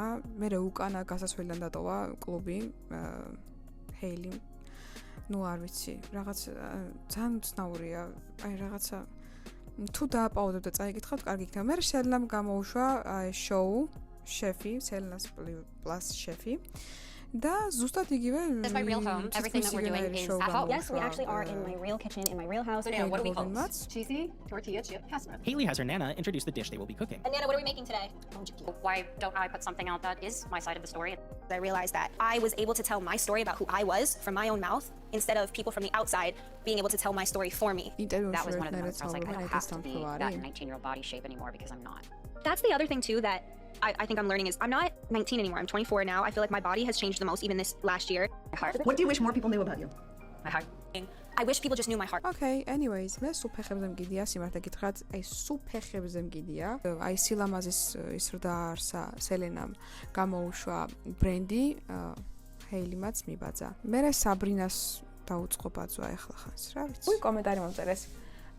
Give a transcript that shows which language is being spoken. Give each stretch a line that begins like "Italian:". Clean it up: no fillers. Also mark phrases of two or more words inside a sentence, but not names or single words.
Georgian: მერე უკანა გასასვლელიდან დატოვა კლუბი ჰეილი. ნუ არ ვიცი, რაღაც ძალიან უცნაურია, აი რაღაცა თუ დააპაუზებ და წაიკითხავთ, კარგი იქნება. მე სელენამ გამოუშვა შოუ შეფი, სელენას პლუს შეფი და ზუსტად იგივე
English: This is my real home. Everything that we're doing is at home. Yes, we actually are in my real kitchen, in my real house. So, Nana, what do we call this? Cheesy tortilla chip casserole. Hailey has her Nana introduce the dish they will be cooking. And Nana, what are we making today? Why don't I put something out that is my side of the story? I realized that I was able to tell my story about who I was from my own mouth instead of people from the outside being able to tell my story for me. That was one of the moments I was like, I don't have to be that 19-year-old body shape anymore because I'm not. That's the other thing too that I think I'm learning is I'm not 19 anymore. I'm 24 now. I feel like my body has changed the most even this last year. My heart. What do you wish more people knew about you? My heart. I wish people just knew my heart. Okay, anyways,
Georgian: მე სუფეხებზე მგიდია, სიმართლე გითხრათ, აი სუფეხებზე მგიდია. აი სილამაზის ის რო დაარსა სელენამ გამოუშვა ბრენდი, ჰეილიმაც მიბაძა. მე საბრინას დაუწყო ბაძვა ახლა ხანს, რა ვიცი. უი კომენტარი მომწერეს.